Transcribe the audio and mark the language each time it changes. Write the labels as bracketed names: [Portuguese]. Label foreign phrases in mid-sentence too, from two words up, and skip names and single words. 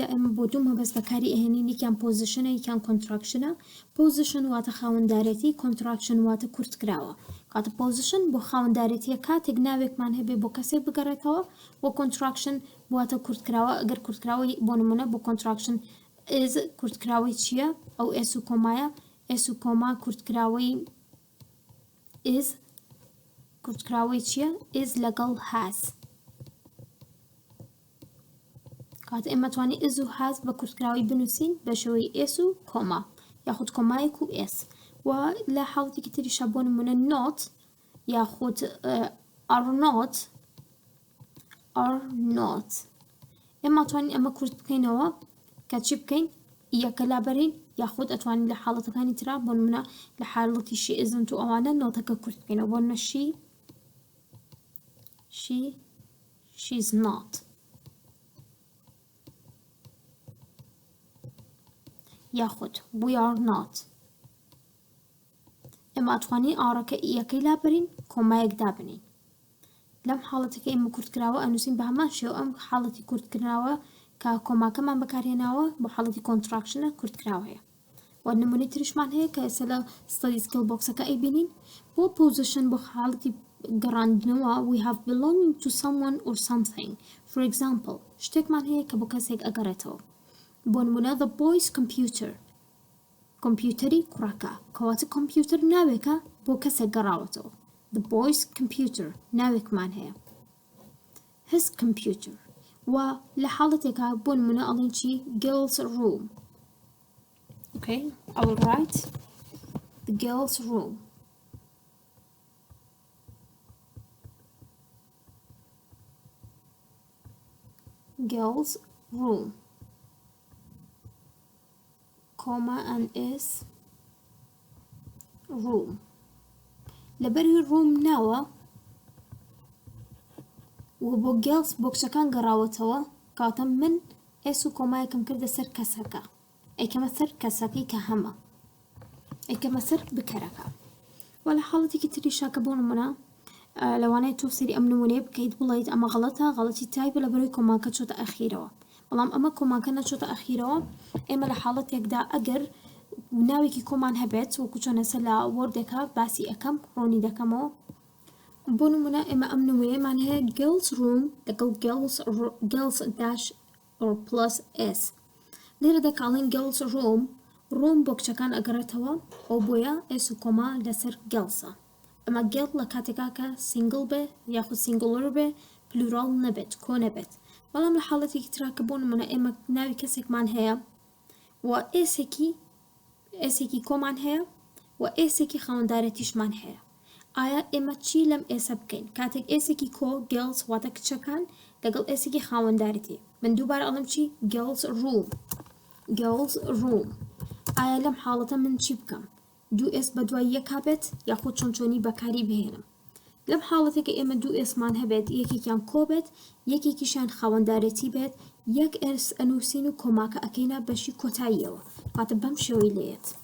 [Central Kurdish] ئێمە بۆ دوو مەبەست بەکاری ئەهێنین یەکیان پۆزیشنە یەکیان کۆنتراکشنە پۆزیشن واتە خاوەندارەتی کۆنتراکشن واتە کورتکراوە کاتە پۆزیشن بۆ خاوەندارەتیە کاتێک ناوێکمان هەبێ بۆ کەسێک بگەڕێتەوە بۆ کۆنتراکشن واتە کورتکراوە ئەگەر کورتکراوی بۆ نمونە بۆ کۆنتراکشن ئز کورتکراوی چییە ئەو ئێس و کۆمایە ئێس و کۆما کورتکراوی ئز کورتکراوی چییە ئز لەگەڵ هاز کاتە ئێمە توانین ئز و هاز بە کورتکراوی بنووسین بە شێوەی ئێس و کۆما یاخود کۆمایەک و ئێس و لە حاڵەتێکی تریشە بۆ نمونە نۆت یاخود [English] are not [Central Kurdish] ئێمە توانین ئەمە کورت بکەینەوە کە چی بکەین یەکە لابەرین یاخود ئەتوانین لە حاڵەتەکانی ترا بۆ نمونە لە حاڵەتی [English] she isn't [Central Kurdish] و ئەوانە نۆتەکە کورت بکەینەوە بۆ نمونە [English] she's not [Central Kurdish] یاخود [English] we are not [Central Kurdish] ئێمە ئەتوانین ئاڕەکە یەکەی لابەرین کۆمایەک دابنین لەم حاڵەتەکە ئێمە کورتکراوە ئەنووسین بە هەمان شێوە ئەم حاڵەتی کورتکراوە کە کۆماکەمان بەکارهێناوە بۆ حاڵەتی کۆنتراکشنە کورتکراوەیە و نمونەی تریشمان هەیە کە ئێستا لە [English] study skill [Central Kurdish] بۆکسەکە ئەیبینین بۆ پۆزیشن بۆ حاڵەتی [English] گەڕاندنەوە we have belonging to someone or something for example [Central Kurdish] شتێکمان هەیە کە بۆ کەسێک ئەگەڕێتەوە بۆ نمونە [English] the boy's computer [Central Kurdish] کۆمپیوتەری کوڕەکە کەواتە کۆمپیوتەر ناوێکە بۆ کەسێک گەڕاوەتەوە [English] the boy's computer [Central Kurdish] ناوێکمان هەیە [English] his computer [Central Kurdish] و لە حاڵەتێکە بۆ نمونە ئەڵێن چی [English] girls room okay I will write the girls room girls room comma and s room لەبەری room ناوە [Central Kurdish] و بۆ گێڵس بۆکسەکان گەڕاوەتەوە کاتە من ئێس و کۆمایەکەم کردە سەر کەسەکە ئەیکەمە سەر کەسەکەی کە هەمە ئەیکەمە سەر بکەرەکە و لە حاڵەتێکی تریشا کە بۆ نمونە لەوانەیە تۆ سەری ئەم نمونەیە بکەیت بڵێیت ئەمە غەڵەتە غەڵەتی تایبە لە بەرەوەی کۆماکە چۆتە ئەخیرەوە بەڵام ئەمە کۆماکە نەچۆتە ئەخیرەوە ئێمە لە حاڵەتێکدا ئەگەر ناوێکی کۆمان هەبێت وەکو چۆنەسە لە وەردێکە باسی ئەەکەم ڕۆنی دەکەمەوە بۆ نمونە ئێمە ئەم نمونەیەمان هەیە [English] girls room لەگەڵ girls dash or plus s [Central Kurdish] لێرە دەکاڵین [English] girls room [Central Kurdish] بۆ کچەکان ئەگەڕێتەوە ئەو بۆیە [English] s [Central Kurdish] و کۆما لەسەر girlسە ئەمە girl لە کاتێکا کە single بێ یاخود singular بێ plural نەبێت کۆ نەبێت بەڵام لە حاڵەتێکی ترا کە بۆ نمونە ئێمە ناوی کەسێکمان هەیە و ئێسێکی کۆمان هەیە و ئێسێکی خاوەندارەتیشمان هەیە ئایا ئێمە چی لەم ئێسە بکەین کاتێک ئێسێکی کۆ girls واتە کچەکان لەگەڵ ئێسێکی خاوەندارەتی من دووبارە ئەڵم چی girls room ئایا لەم حاڵەتە من چی بکەم دوو ئێس بە دوای یەک هابێت یاخود چۆنچۆنی بەکاری بهێنم لەم حاڵەتێکە ئێمە دوو ئێسمان هەبێت یەکێکیان کۆ بێت یەکێکیشان خاوەندارەتی بێت یەک ئێس ئەنووسین و کۆماکە ئەکەینە بەشی کۆتاییەوە کاتە بەم شێوەی لێت